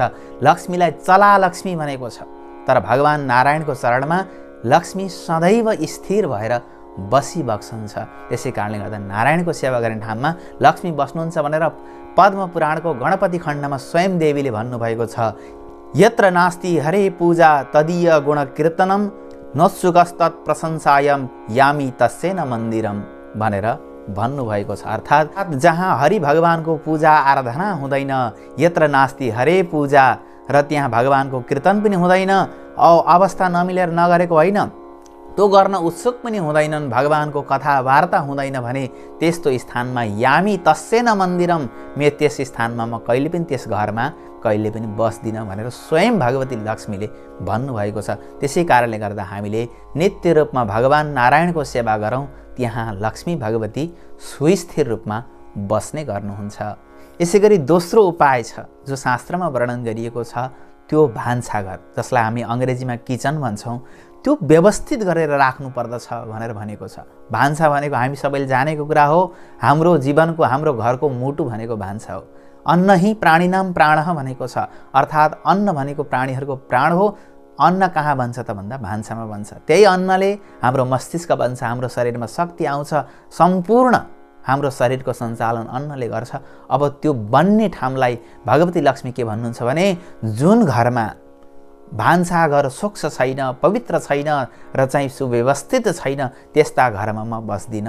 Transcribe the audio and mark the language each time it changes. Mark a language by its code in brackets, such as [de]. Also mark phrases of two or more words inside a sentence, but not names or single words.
[ne] लक्ष्मीलाई चला लक्ष्मी भनेको छ, तर भगवान नारायणको चरणमा लक्ष्मी सदैव स्थिर भएर बसिबस्छन्छ। त्यसै कारणले गर्दा नारायणको सेवा गर्ने ठाउँमा लक्ष्मी बस्नुहुन्छ भनेर पद्म पुराणको गणपति खण्डमा स्वयं देवीले भन्नुभएको छ, [sa] यत्र नास्ति हरे पूजा तदीय गुण कीर्तनम नोत्सुकस्तत् प्रशंसायम यामी तस्सेन मन्दिरम [ne] भनेर भन्नुभएको छ। अर्थात् जहाँ हरि भगवानको पूजा आराधना हुँदैन, [sa] यत्र नास्ति हरे पूजा, [ne] र त्यहाँ भगवानको कीर्तन पनि हुँदैन, अवस्था नमिलेर नगरेको होइन, त्यो गर्न उत्सुक पनि हुँदैनन्, भगवानको कथा वार्ता हुँदैन भने त्यस्तो स्थानमा [sa] यामी तस्सेन मन्दिरम, [ne] मे त्यस स्थानमा म कहिले पनि त्यस घरमा कहिले पनि बस्दिनँ भनेर स्वयं भगवती लक्ष्मीले भन्नुभएको छ। त्यसै कारणले गर्दा हामीले नित्य रूपमा भगवान नारायणको सेवा गरौँ, त्यहाँ लक्ष्मी भगवती सुस्थिर रूपमा बस्ने गर्नुहुन्छ। यसै गरी दोस्रो उपाय छ जो शास्त्रमा वर्णन गरिएको छ, त्यो भान्साघर, जसलाई हामी अङ्ग्रेजीमा किचन भन्छौँ, त्यो व्यवस्थित गरेर राख्नु पर्दछ भनेर भनेको छ। भान्सा भनेको हामी सबैले जानेको कुरा हो, हाम्रो जीवनको, हाम्रो घरको मुटु भनेको भान्सा हो। [sa] अन्न हि प्राणिनाम प्राणः [ne] भनेको छ, अर्थात् अन्न भनेको प्राणीहरूको प्राण हो। अन्न कहाँ बन्छ त भन्दा भान्सामा बन्छ। त्यही अन्नले हाम्रो मस्तिष्क बन्छ, हाम्रो शरीरमा शक्ति आउँछ, सम्पूर्ण हाम्रो शरीरको सञ्चालन अन्नले गर्छ। अब त्यो बन्ने ठाउँलाई भगवती लक्ष्मी के भन्नुहुन्छ भने, जुन घरमा भान्साघर स्वच्छ छैन, पवित्र छैन र चाहिँ सुव्यवस्थित छैन, त्यस्ता घरमा म बस्दिनँ।